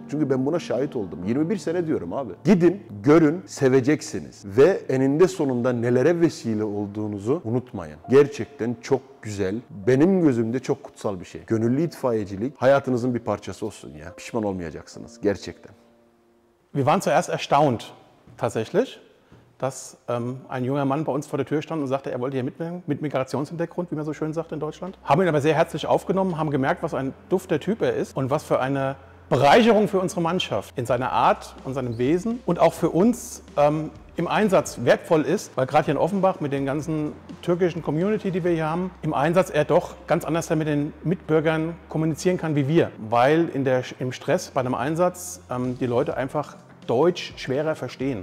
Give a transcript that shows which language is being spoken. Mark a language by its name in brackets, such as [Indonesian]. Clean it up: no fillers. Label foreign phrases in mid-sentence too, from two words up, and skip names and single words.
[Turkish] Çünkü ben buna şahit oldum. 21 sene diyorum abi. Gidin, görün, seveceksiniz. Ve eninde sonunda nelere vesile olduğunuzu unutmayın. Gerçekten çok güzel, benim gözümde çok kutsal bir şey. Gönüllü itfaiyecilik hayatınızın bir parçası olsun ya. Pişman olmayacaksınız gerçekten. [German] Wir waren zuerst erstaunt, tatsächlich, dass ein junger Mann bei uns vor der Tür stand und sagte, er wollte hier mitmachen, mit Migrationshintergrund, wie man so schön sagt in Deutschland. Haben ihn aber sehr herzlich aufgenommen, haben gemerkt, was ein dufter Typ er ist und was für eine Bereicherung für unsere Mannschaft in seiner Art und seinem Wesen und auch für uns im Einsatz wertvoll ist, weil gerade hier in Offenbach mit den ganzen türkischen Community, die wir hier haben, im Einsatz er doch ganz anders mit den Mitbürgern kommunizieren kann wie wir, weil im Stress bei einem Einsatz die Leute einfach Deutsch schwerer verstehen.